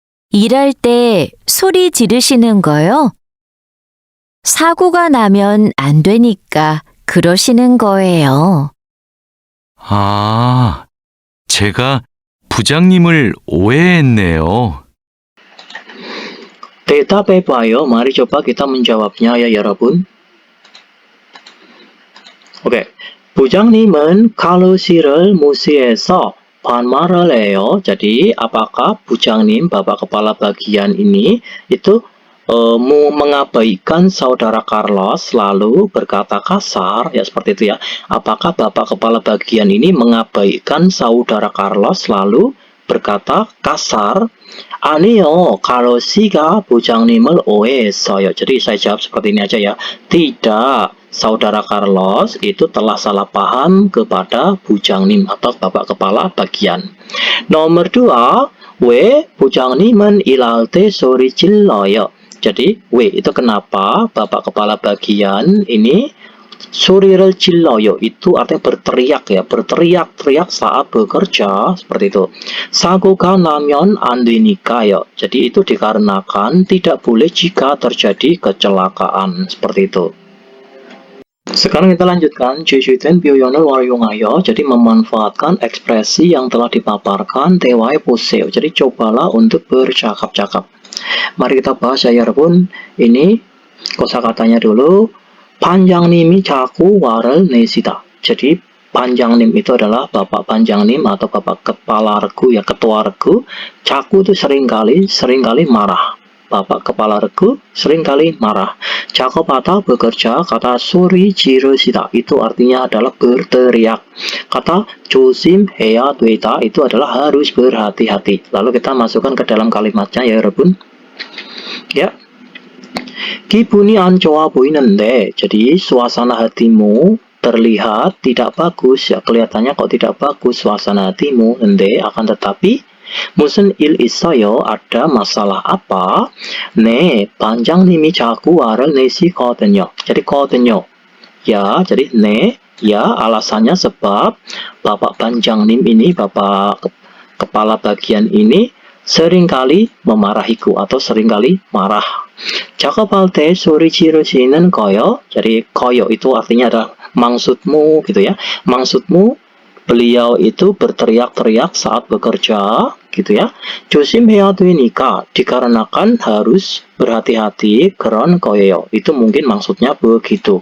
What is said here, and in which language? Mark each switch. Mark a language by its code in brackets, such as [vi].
[ko] 일할 때 소리 지르시는 거요? 사고가 나면 안 되니까 그러시는 거예요. 아, 제가 부장님을 오해했네요. 대답해봐요. [id] mari coba kita menjawabnya ya 여러분. [ko] Oke, 부장님은 칼로 씨를 무시해서 반말을 해요. [id] Jadi, apakah Bujangnim, Bapak Kepala Bagian ini, itu mengabaikan saudara Carlos lalu berkata kasar, ya seperti itu ya. Apakah Bapak Kepala Bagian ini mengabaikan saudara Carlos lalu berkata kasar? [ko] 아니요, 칼로 씨가 부장님을 오해했어요. [id] Jadi saya jawab seperti ini aja ya. Tidak, saudara Carlos itu telah salah paham kepada Bujangnim atau Bapak Kepala Bagian. Nomor 2, [ko] 왜 부장님은 일할 때 소리 질러요? [id] Jadi, W itu kenapa Bapak Kepala Bagian ini [ko] 소리를 질러요, [id] itu artinya berteriak ya, berteriak-teriak saat bekerja, seperti itu. [ko] 사고가 나면 안 되니까요. [id] Jadi itu dikarenakan tidak boleh jika terjadi kecelakaan, seperti itu. Sekarang kita lanjutkan [ko] 제시된 표현을 활용하여. [id] Jadi memanfaatkan ekspresi yang telah dipaparkan. [ko] 대화해 보세요. [id] Jadi cobalah untuk bercakap-cakap. Mari kita bahas ya 여러분. Ini kosakatanya dulu. [ko] 반장님이 자꾸 화를 내시다. [id] Jadi 반장님 itu adalah Bapak Banjangnim atau Bapak Kepala Regu ya, Ketua Regu. 자꾸 itu seringkali marah. Bapak Kepala Regu seringkali marah. 작업하다 bekerja, kata 소리 지르시다 itu artinya adalah berteriak. Kata 조심해야 되다 itu adalah harus berhati-hati. Lalu kita masukkan ke dalam kalimatnya ya 여러분. Ya. [ko] 기분이 안 좋아 보이는데, [id] jadi suasana hatimu terlihat tidak bagus ya, kelihatannya kok tidak bagus suasana hatimu. [ko] 근데 [id] akan tetapi [ko] 무슨 일 있어요? [id] ada masalah apa? [ko] 네, 반장님이 자꾸 화를 내시거든요. [id] jadi 거든요 ya, jadi 네 ya, alasannya sebab Bapak Banjangnim ini, Bapak Kepala Bagian ini seringkali memarahiku atau seringkali marah. [ko] 작업할 때 소리 지르시는 거요. [id] Jadi koyo itu artinya adalah maksudmu gitu ya. Maksudmu beliau itu berteriak-teriak saat bekerja gitu ya. [ko] 조심해야 되니까 [id] dikarenakan harus berhati-hati keren koyo. Itu mungkin maksudnya begitu.